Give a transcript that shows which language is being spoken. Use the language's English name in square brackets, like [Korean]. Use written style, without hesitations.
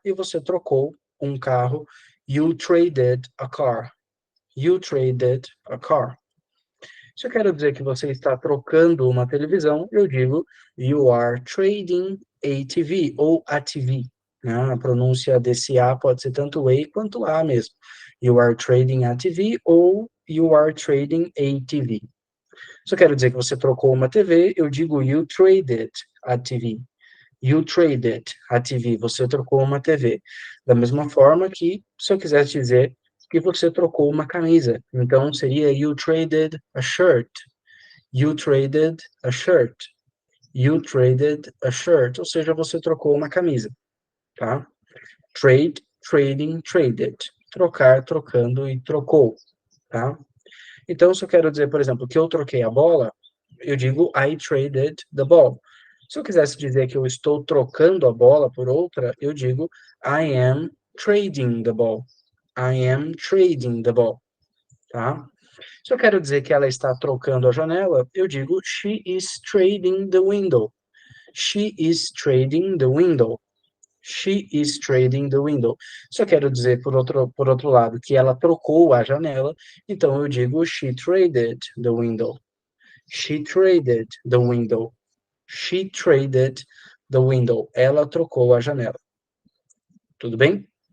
[Portuguese] E você trocou um carro, [English] you traded a car. You traded a car. [Portuguese] Se eu quero dizer que você está trocando uma televisão, eu digo [English] you are trading a TV [Portuguese] ou a TV. Né? A pronúncia desse A pode ser tanto A quanto A mesmo. [English] You are trading a TV ou you are trading a TV. [Portuguese] Se eu quero dizer que você trocou uma TV, eu digo [English] you traded a TV. You traded a TV. [Portuguese] Você trocou uma TV. Da mesma forma que, se eu quisesse dizer que você trocou uma camisa, então seria [English] you traded a shirt. You traded a shirt. You traded a shirt. [Portuguese] Ou seja, você trocou uma camisa, tá? [English] Trade, trading, traded. [Portuguese] Trocar, trocando e trocou, tá? Então, se eu quero dizer, por exemplo, que eu troquei a bola, eu digo [English] I traded the ball. [Portuguese] Se eu quisesse dizer que eu estou trocando a bola por outra, eu digo [English] I am trading the ball. I am trading the ball, [Portuguese] tá? Se eu quero dizer que ela está trocando a janela, eu digo [English] she is trading the window. She is trading the window. She is trading the window. [Portuguese] Se eu quero dizer, por outro lado, que ela trocou a janela, então eu digo [English] she traded the window. She traded the window. She traded the window. [Portuguese] Ela trocou a janela. Tudo bem?